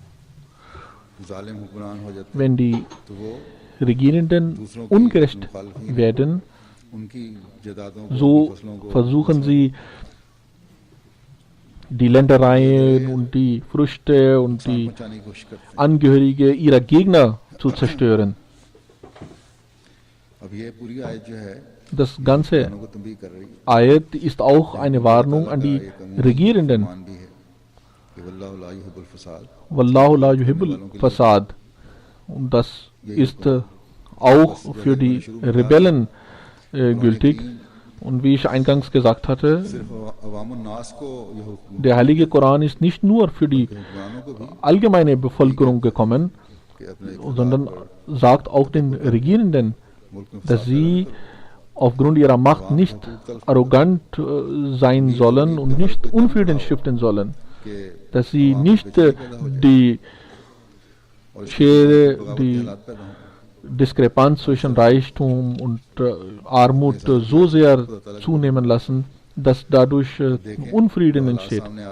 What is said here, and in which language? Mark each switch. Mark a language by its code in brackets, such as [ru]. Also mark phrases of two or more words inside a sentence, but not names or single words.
[de] Wenn die Regierenden ungerecht werden, so versuchen sie die Ländereien und die Früchte und die Angehörige ihrer Gegner zu zerstören. Das ganze Ayat ist auch eine Warnung an die Regierenden. [ar] والله لا يحب الفساد. [de] Und das ist auch für die Rebellen gültig. Und wie ich eingangs gesagt hatte, der Heilige Koran ist nicht nur für die allgemeine Bevölkerung gekommen, sondern sagt auch den Regierenden, dass sie aufgrund ihrer Macht nicht arrogant sein sollen und nicht Unfrieden stiften sollen, dass sie nicht die Schere, die Diskrepanz zwischen Reichtum und Armut so sehr zunehmen lassen, dass dadurch Unfrieden entsteht.